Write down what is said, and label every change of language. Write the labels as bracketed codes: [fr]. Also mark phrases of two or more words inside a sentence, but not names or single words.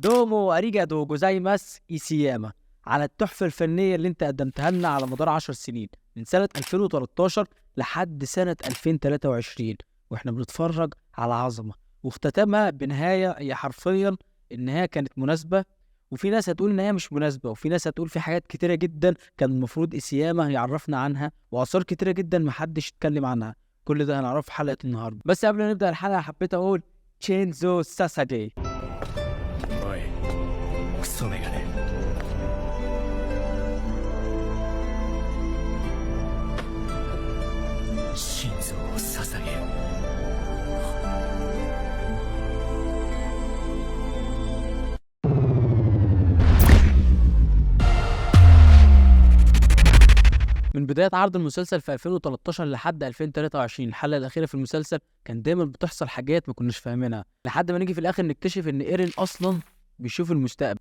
[ja] どうも ありがとう ございます [ar] ايسياما على التحفة الفنية اللي انت قدمتها لنا على مدار 10 سنين من سنة 2013 لحد سنة 2023 واحنا بنتفرج على عظمة، واختتمها بنهاية هي حرفيا النهاية كانت مناسبة. وفي ناس هتقول ان هي مش مناسبة، وفي ناس هتقول في حاجات كتيرة جدا كان المفروض ايسياما يعرفنا عنها، واثار كتيرة جدا محدش اتكلم عنها. كل ده هنعرفه في حلقة النهاردة. بس قبل ما نبدأ الحلقة حبيت اقول [ja] 心臓 捧げ. おいクソメガネ心臓を捧げよ [ar] من بداية عرض المسلسل في 2013 لحد 2023 الحلقة الأخيرة في المسلسل كان دايما بتحصل حاجات ما كناش فاهمينها، لحد ما نيجي في الآخر نكتشف إن إيرين أصلا بيشوف المستقبل.